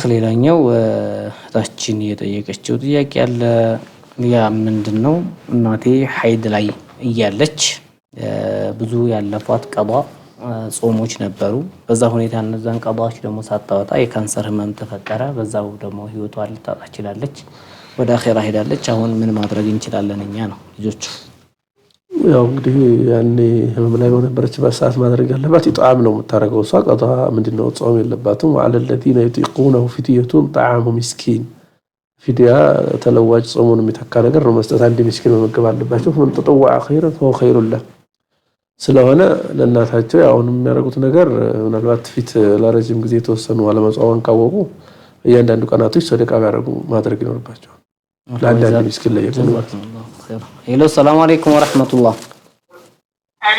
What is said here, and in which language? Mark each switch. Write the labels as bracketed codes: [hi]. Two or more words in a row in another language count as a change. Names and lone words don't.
[am] ሌላኛው እህታችን የጠየቀችው ጥያቄ አለ። ያ ምንድነው እናቴ ሐይድ ላይ እያለች ብዙ ያለፏት ቀዷ ጾሞች ነበሩ። በዛ ሁኔታ እነዛን ቀዷዎች ደግሞ ሳታወጣ የካንሰር ህመም ተፈጠረ። በዛው ደግሞ ህይወቷን ልታጣ ችላለች። ወደ አኺራ ሄዳለች። አሁን ምን ማድረግ እንችላለን እኛ ነው ልጆቹ? ያው እንግዲህ ያኔ ህመም ላይ በነበረችበት ሰዓት ማድረግ ያለባት ኢጥዓም ነው የምታደርገው። እሷ ቀዷ ምንድነው ጾም የለባትም። [ar] وعلى الذين يطيقونه فدية طعام مسكين [am] ፊዲያ ተለዋጭ ጾሙን የሚተካ ነገር ነው መስጠት። አንድ ምስኪን መመገብ አለባቸው። [ar] من تطوع خيرا فهو خير له [am] ስለሆነ ለእናታቸው አሁንም የሚያደርጉት ነገር ምናልባት ፊት ለረጅም ጊዜ ተወሰኑ አለመጾምን ካወቁ እያንዳንዱ ቀናቶች ሰደቃ ያደርጉ ማድረግ ይኖርባቸው። ለአንዳንድ ምስኪን ላይ [ar] ሄሎ سلام عليكم ورحمة الله። [am] ሄሎ